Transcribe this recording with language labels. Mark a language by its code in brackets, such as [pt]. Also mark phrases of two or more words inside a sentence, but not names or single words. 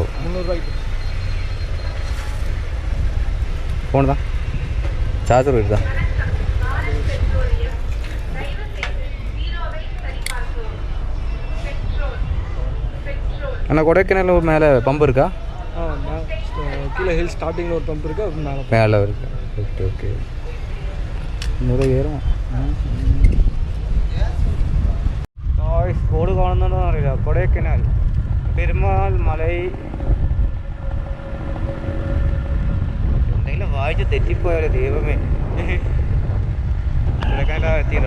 [ml] 300 രൂപയ്ക്ക് ഫോൺ താ, ചാർജർ എടുത്താ. [ta] அண்ணா கொடைக்கானல் மேலே பம்பு இருக்கா? கீழே [en] hill startingil [ta] ஒரு பம்ப் இருக்குது, அது மேலே இருக்கு. [en] okay okay, [ta] இன்னொரு ஏறும். [ml] സ്കൂള് കാണുന്നുണ്ടോ അറിയില്ല. കൊടൈക്കനാൽ പെരുമാൾ മലൈ എന്തെങ്കിലും വായിച്ച് തെറ്റിപ്പോയാലോ ദൈവമേ. കൊടൈക്കനാൽ എത്തിയല്ലോ.